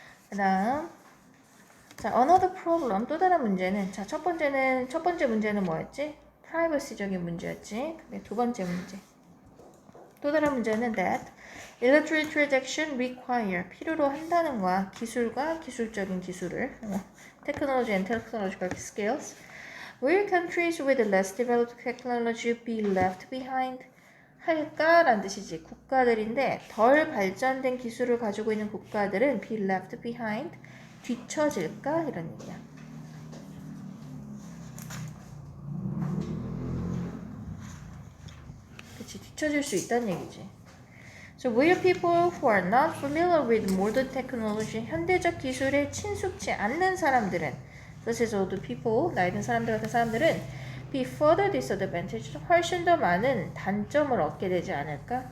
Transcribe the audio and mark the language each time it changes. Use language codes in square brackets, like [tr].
[ko] 그 다음 자, [en] another problem, [ko] 또 다른 문제는 자, 첫 번째 문제는 뭐였지? 프라이버시적인 문제였지. 근데 두 번째 문제. 또 다른 문제는 [en] that electronic transaction require [ko] 필요로 한다는 거야. 기술과 기술적인 기술을 [en] technology and technological skills. Will countries with less developed technology be left behind? [ko] 할까라는 뜻이지. 국가들인데 덜 발전된 기술을 가지고 있는 국가들은 [en] be left behind. [ko] 뒤처질까? 이런 얘기야. 그치, 뒤처질 수 있다는 얘기지. [en] So will people who are not familiar with modern technology, [ko] 현대적 기술에 친숙치 않는 사람들은, [en] such as old people, [ko] 나이 든 사람들 같은 사람들은 [en] be further disadvantaged, [ko] 훨씬 더 많은 단점을 얻게 되지 않을까?